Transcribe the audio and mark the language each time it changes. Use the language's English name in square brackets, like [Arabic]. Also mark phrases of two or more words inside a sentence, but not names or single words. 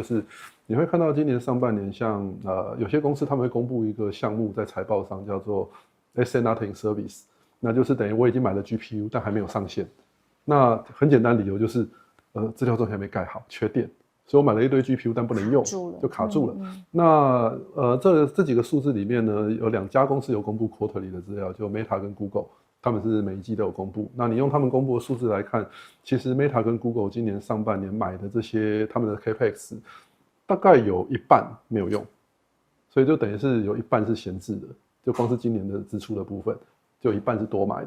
[Chinese] 就是你會看到今年上半年像，有些公司他們會公布一個項目在財報上叫做 [English] Asset Not in Service， [Chinese] 那就是等於我已經買了 GPU， 但還沒有上線。那很簡單理由就是，資料中心還沒蓋好，缺電，所以我買了一堆 GPU， 但不能用，就卡住了。那這幾個數字裡面呢，有2家公司有公布 quarterly 的資料，就 Meta 跟 Google。他們是每一季都有公布，那你用他們公布的數字來看，其實 Meta 跟 Google 今年上半年買的這些他們的 Capex 大概有一半沒有用，所以就等於是有一半是閒置的，就光是今年的支出的部分，就有一半是多買的。